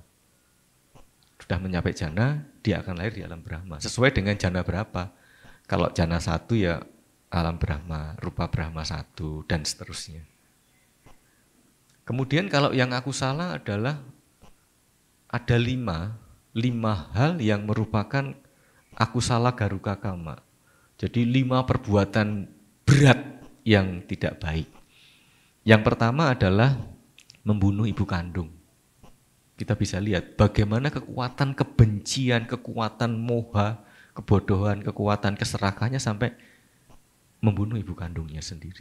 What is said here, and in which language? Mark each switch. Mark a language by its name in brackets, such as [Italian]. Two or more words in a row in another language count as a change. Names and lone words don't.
[Indonesian] Sudah mencapai jana, dia akan lahir di alam Brahma. Sesuai dengan jana berapa. Kalau jana 1 ya alam Brahma, rupa Brahma 1, dan seterusnya. Kemudian kalau yang akusala adalah ada 5 hal yang merupakan [Pali] akusala garuka kama. [Indonesian] Jadi 5 perbuatan berat yang tidak baik. Yang pertama adalah membunuh ibu kandung. Kita bisa lihat bagaimana kekuatan kebencian, kekuatan moha, kebodohan, kekuatan keserakahannya sampai membunuh ibu kandungnya sendiri.